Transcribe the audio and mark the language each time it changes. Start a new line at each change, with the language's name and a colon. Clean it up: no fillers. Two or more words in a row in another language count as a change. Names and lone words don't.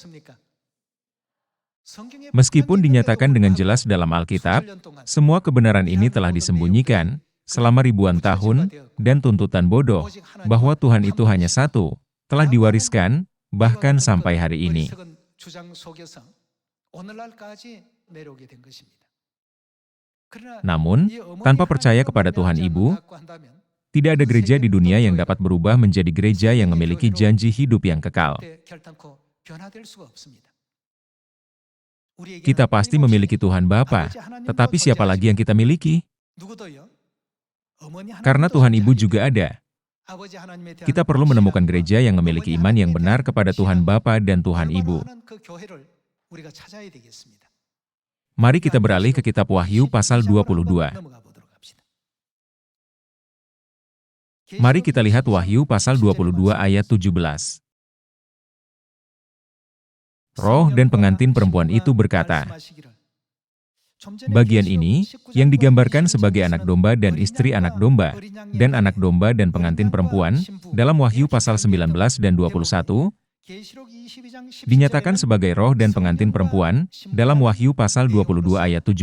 Indonesian: Meskipun dinyatakan dengan jelas dalam Alkitab, semua kebenaran ini telah disembunyikan selama ribuan tahun, dan tuntutan bodoh bahwa Tuhan itu hanya satu, telah diwariskan bahkan sampai hari ini. Namun, tanpa percaya kepada Tuhan Ibu, tidak ada gereja di dunia yang dapat berubah menjadi gereja yang memiliki janji hidup yang kekal.
Korean: 변화될 수가 없습니다. 우리에게는
Indonesian: Kita pasti
Korean: 끊임없이
Indonesian: memiliki Tuhan Bapa,
Korean: 아버지 하나님도
Indonesian: tetapi siapa lagi yang kita miliki?
Korean: 누구도요? 어머니
Indonesian: Karena
Korean: 하나님도
Indonesian: Tuhan Ibu
Korean: 존재하기
Indonesian: juga ada.
Korean: 아버지 하나님에 대한
Indonesian: Kita perlu menemukan
Korean: 신앙과
Indonesian: gereja yang memiliki
Korean: 어머니
Indonesian: iman yang
Korean: 하나님에
Indonesian: benar
Korean: 대한
Indonesian: kepada Tuhan
Korean: 신앙,
Indonesian: Bapa dan Tuhan Ibu.
Korean: 하는 그 교회를 우리가 찾아야 되겠습니다.
Indonesian: Mari kita beralih ke kitab Wahyu pasal 22.
Korean: 넘어가 보도록 합시다.
Indonesian: Mari kita lihat Wahyu pasal 22 ayat 17. Roh dan pengantin perempuan itu berkata, bagian ini, yang digambarkan sebagai anak domba dan istri anak domba, dan anak domba dan pengantin perempuan, dalam Wahyu pasal 19 dan 21, dinyatakan sebagai roh dan pengantin perempuan, dalam Wahyu pasal 22 ayat 17.